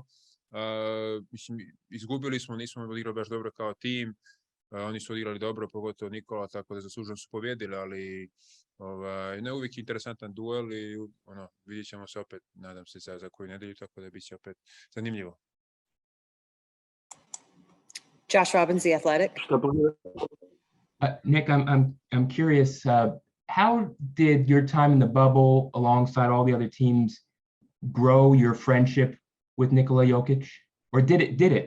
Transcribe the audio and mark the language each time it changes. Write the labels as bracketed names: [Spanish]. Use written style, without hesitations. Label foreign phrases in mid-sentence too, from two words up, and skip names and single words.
[Serbian] Mislim, izgubili smo, nismo odigrali baš dobro kao tim, oni su odigrali dobro, pogotovo Nikola, tako da zasluženo su pobjedili, ali uvijek je interesantan duel i vidjet ćemo se opet, nadam se za koju nedelju, tako da bit će opet zanimljivo. [English] Josh Robbins, The Athletic. Nick, I'm curious, how did your time in the bubble alongside all the other teams grow your friendship with Nikola Jokic? Or did it?